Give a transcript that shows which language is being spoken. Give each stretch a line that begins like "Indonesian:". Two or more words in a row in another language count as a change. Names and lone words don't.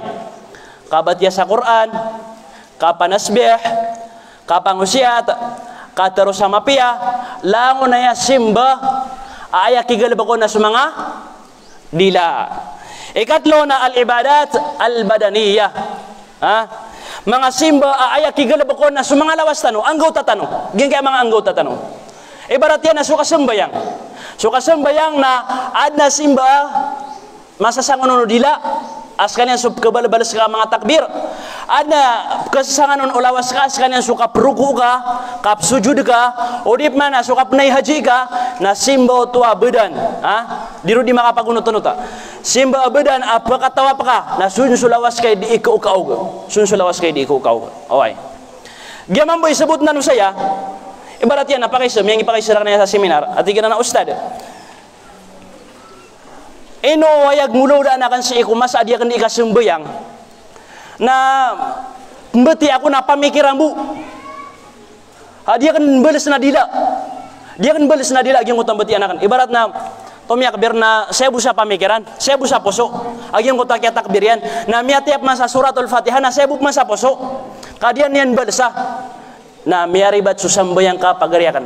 Maguindanaon: Kabatya sa Quran, kapanasbih, kapangusiat, katero sa mapia, lango na ya simba ay kigalabakon na sa mga dila. Ikatlo na
Arabic: al ibadat al badaniyah.
Maguindanaon: Ha? Mga simba ay kigalabakon na sa mga lawas tano, anggota tano. Gin kaya mga anggota tano. Ibarat yan na suka sembayang. Suka sembayang na adna simba masasangon no dila askanyan sub kebal-balas ka mga takbir. Adna kasasangon ulawas ka askanyan suka peruku ka, kap sujud ka, odip mana suka penai haji ka, na simba tua bedan. Ha? Diru di makapagunot-unot ta. Simba bedan apa katawa pa ka, na sun sulawas kay di ikaw-kaw. Sun sulawas kay di ikaw-kaw. Away. Giyaman boy sebut nanu saya. Ibarat yan, napakisam, yang ipakisara na sa seminar, at ikan na ustad. Ino wayag mulaw da anakan sa iku, mas adiya kan di kasembayang, na mbeti ako na pamikiran bu. Dia kan balas na dila. Dia kan balas na dila, agyang utang beti anakan. Ibarat na, tomiak bir na saya busa pamikiran, saya busa poso. Agyang utak ya takbirian, na miatiap masa suratul Fatihah, na saya buk masa poso. Kadian yan balasa. Na miyaribat susambayang ka pagariakan.